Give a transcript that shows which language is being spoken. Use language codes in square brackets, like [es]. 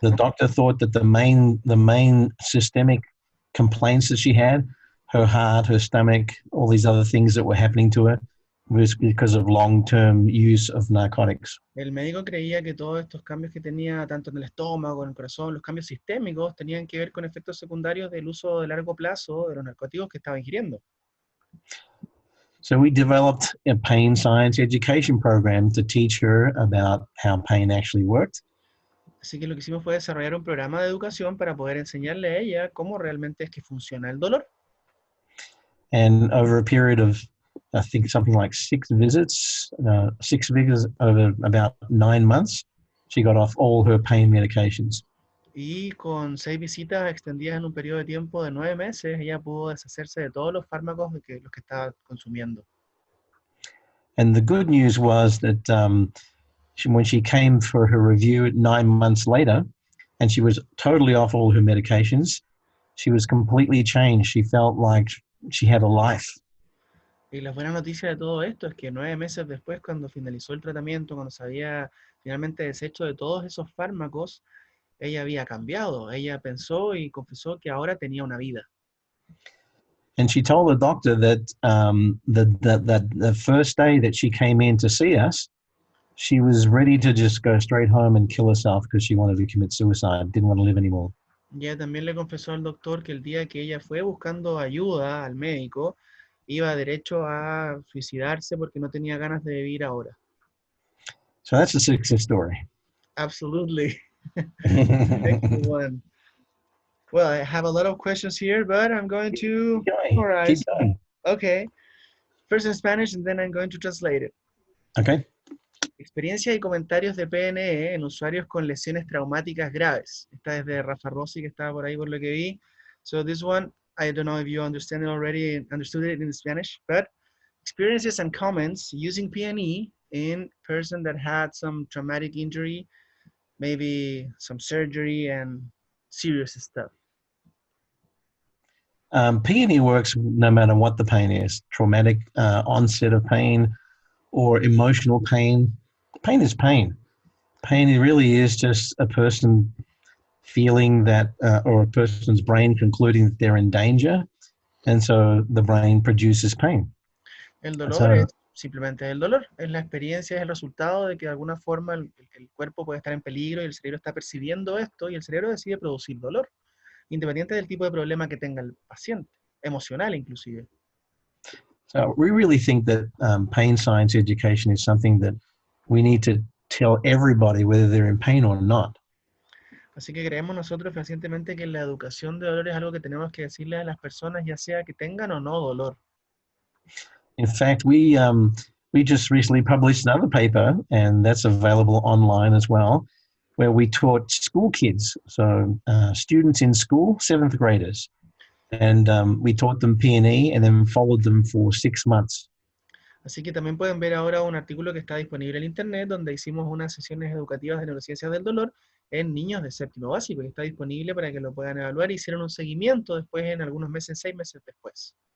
[en] The doctor thought that the main systemic complaints that she had, her heart, her stomach, all these other things that were happening to her, was because of long-term use of narcotics. [es] El médico creía que todos estos cambios que tenía, tanto en el estómago, en el corazón, los cambios sistémicos, tenían que ver con efectos secundarios del uso de largo plazo de los narcóticos que estaba ingiriendo. [en] So we developed a pain science education program to teach her about how pain actually worked. [es] Así que lo que hicimos fue desarrollar un programa de educación para poder enseñarle a ella cómo realmente es que funciona el dolor. [en] And over a period of, I think, something like 6 visits over about 9 months, she got off all her pain medications. [es] Y con 6 visitas extendidas en un periodo de tiempo de 9 meses, ella pudo deshacerse de todos los fármacos los que estaba consumiendo. [en] And the good news was that when she came for her review 9 months later, and she was totally off all her medications, she was completely changed. She felt like she had a life. [es] Y la buena noticia de todo esto es que 9 meses después, cuando finalizó el tratamiento, cuando se había finalmente deshecho de todos esos fármacos, ella había cambiado. Ella pensó y confesó que ahora tenía una vida. [en] And she told the doctor that the first day that she came in to see us, she was ready to just go straight home and kill herself because she wanted to commit suicide, didn't want to live anymore. [es] Y ella también le confesó al doctor que el día que ella fue buscando ayuda al médico, iba derecho a suicidarse porque no tenía ganas de vivir ahora. [en] So that's a success story. Absolutely. Excellent one. Well, I have a lot of questions here, but I'm going to summarize. Keep going. Okay. First in Spanish, and then I'm going to translate it. Okay. [es] Experiencias y comentarios de PNE en usuarios con lesiones traumáticas graves. Esta es de Rafa Rossi, que estaba por ahí por lo que vi. [en] So this one, I don't know if you understood it in Spanish, but experiences and comments using PNE in person that had some traumatic injury, maybe some surgery and serious stuff. PNE works no matter what the pain is, traumatic onset of pain or emotional pain. Pain is pain. Pain really is just a person feeling that, or a person's brain concluding that they're in danger, and so the brain produces pain. [es] El dolor es simplemente el dolor, es la experiencia, es el resultado de que de alguna forma el cuerpo puede estar en peligro y el cerebro está percibiendo esto y el cerebro decide producir dolor, independiente del tipo de problema que tenga el paciente, emocional inclusive. [en] So we really think that pain science education is something that we need to tell everybody whether they're in pain or not. [es] Así que creemos nosotros fehacientemente que la educación de dolor es algo que tenemos que decirle a las personas, ya sea que tengan o no dolor. [en] In fact, we just recently published another paper, and that's available online as well, where we taught school kids, so students in school, seventh graders, and we taught them PNE and then followed them for 6 months. [es] Así que también pueden ver ahora un artículo que está disponible en internet donde hicimos unas sesiones educativas de neurociencias del dolor en niños de séptimo básico y está disponible para que lo puedan evaluar. Hicieron un seguimiento después en algunos meses, 6 meses después.